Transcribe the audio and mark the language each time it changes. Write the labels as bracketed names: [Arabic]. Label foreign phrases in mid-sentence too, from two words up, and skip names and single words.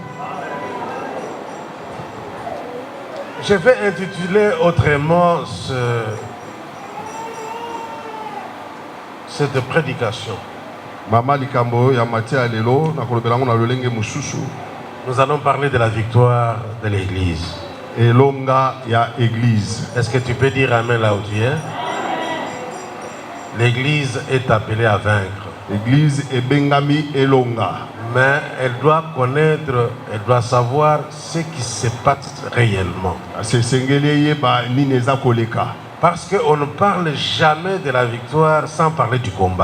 [French] Je vais intituler autrement cette prédication. [Lingala] Mama likambo ya Matthieu lelo na kolobelango na lolenge mususu. [French] Nous allons parler de la victoire de l'Église. [Lingala] Elonga ya église. [French] Est-ce que tu peux dire amen là où tu es? L'Église est appelée à vaincre. [Lingala] Église e bengami elonga. [French] Mais elle doit connaître, elle doit savoir ce qui se passe réellement. Parce qu'on ne parle jamais de la victoire sans parler du combat.